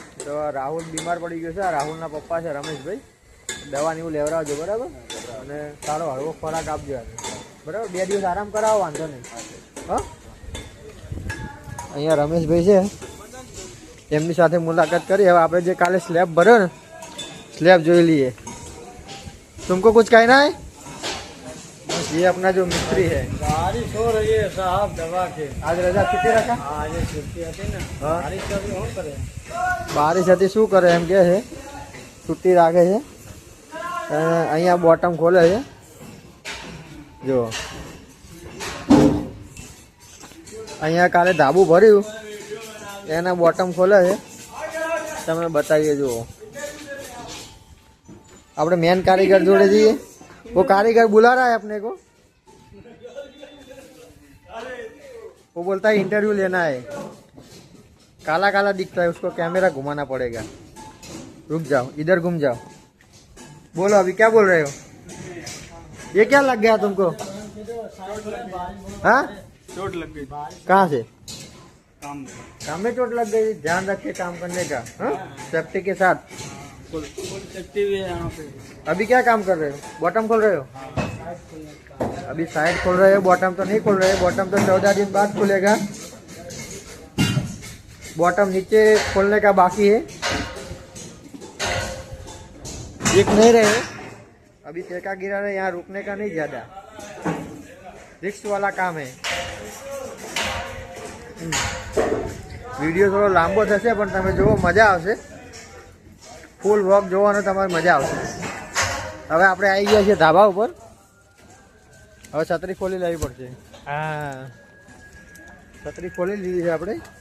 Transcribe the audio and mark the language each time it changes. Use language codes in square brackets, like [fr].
[gu] તો રાહુલ બીમાર પડી ગયો છે. આ રાહુલના પપ્પા છે રમેશભાઈ. દવા ને એવું લેવડાવજો બરાબર, અને સારો હળવો ખોરાક આપજો બરાબર. 2 દિવસ આરામ કરાવો, વાંધો નહીં. હા, અહીંયા રમેશભાઈ છે, એમની સાથે મુલાકાત કરી. હવે આપણે જે કાલે સ્લેબ ભર્યો ને, [hi] स्लैब जो लिए. तुमको कुछ कहना है? ये अपना जो मिस्त्री है. बारिश हो रही है साहब, दवा के आज रजा कितने रखा? आज छुट्टी [gu] હતી ને. બારિશ તો શું કરે? બારિશ હતી, શું કરે એમ કે છે, છુટ્ટી રાખે છે. અહીંયા બોટમ ખોલે છે જો. અહીંયા કાલે ધાબુ ભર્યું, એના બોટમ ખોલે છે, તમને બતાવીએ. જુઓ, આપણે [hi] मेन कारीगर जोड़े जाइए. वो कारीगर बुला रहा है अपने को. वो बोलता है इंटरव्यू लेना है. काला काला दिखता है, उसको कैमरा घुमाना पड़ेगा. रुक जाओ, इधर घूम जाओ. बोलो अभी क्या बोल रहे हो? ये क्या लग गया तुमको? हाँ, चोट लग गई. कहाँ से? काम में चोट लग गई. ध्यान रख के काम करने का. हाँ, सेफ्टी के साथ. फुल सेफ्टी भी है यहाँ पे. अभी क्या काम कर रहे हो? बॉटम खोल रहे हो? अभी साइड खोल रहे हो, बॉटम तो नहीं खोल रहे. बॉटम तो 14 दिन बाद खुलेगा. बॉटम नीचे खोलने का बाकी है. दिख नहीं रहे, अभी टेका गिरा रहे. यहाँ रुकने का नहीं, ज्यादा रिस्क वाला काम है. [gu] વિડીયો થોડો લાંબો થશે, પણ તમે જુઓ, મજા આવશે. ફૂલ વ્લોગ જોવાનો તમારે મજા આવશે. હવે આપણે આવી ગયા છીએ ધાબા ઉપર. હવે છત્રી ખોલી લેવી પડશે. હા, છત્રી ખોલી લીધી છે આપણે.